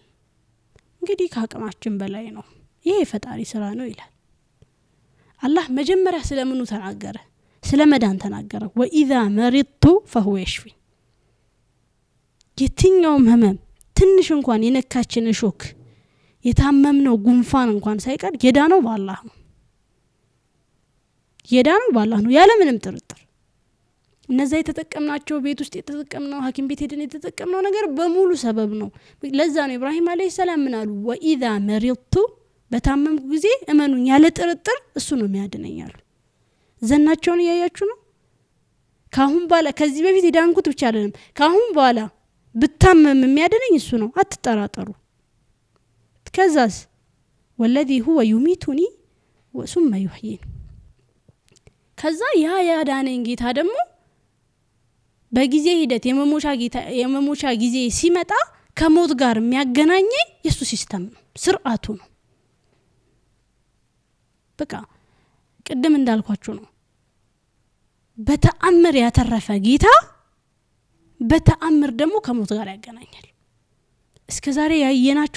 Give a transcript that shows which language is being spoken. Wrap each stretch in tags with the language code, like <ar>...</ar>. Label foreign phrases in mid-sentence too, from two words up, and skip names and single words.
<am>እንግዲህ ከአቅማችን በላይ ነው፣ ይሄ የፈጣሪ ስራ ነው ይላል። አላህ መጀመሪያ ስለምኑ ተናገረ? ስለመዳን ተናገረ።</am> <ar>وإذا مرضت فهو يشفين</ar> <am>የትኛውም ህመም ትንሽ እንኳን የነካችን ሾክ የታመምነው ጉንፋን እንኳን ሳይቀር የዳነው በአላህ ነው። የዳነው በአላህ ነው ያለ ምንም ጥርጥር። እነዛ የተጠቀምናቸው ቤት ውስጥ የተጠቀምነው ሐኪም ቤት ሄደን የተጠቀምነው ነገር በሙሉ ሰበብ ነው። ለዛ ነው ኢብራሂም</am> <ar>عليه السلام</ar> <am>ምን አሉ?</am> <ar>وإذا مرضت</ar> <am>በታመምኩ ጊዜ እመኑኝ ያለ ጥርጥር እሱ ነው የሚያድነኛል። ዘናቸውን ያያችሁ ነው። ካሁን በኋላ ከዚህ በፊት የዳንኩት ብቻ አይደለም፣ ካሁን በኋላ ብታመም የሚያድነኝ እሱ ነው፣ አትጠራጠሩ። ከዛስ</am> <ar>والذي هو يميتني ثم يحيين</ar> <am>ከዛ ያ ያዳነኝ ጌታ ደግሞ በጊዜ ሂደት የመሞቻ ጊዜ ሲመጣ ከሞት ጋር የሚያገናኘኝ የሱ ሲስተም ነው፣ ስርዓቱ ነው። በቃ ቅድም እንዳልኳችሁ ነው። በተአምር ያተረፈ ጌታ በተአምር ደግሞ ከሞት ጋር ያገናኛል። እስከዛሬ ያየናቸው</am>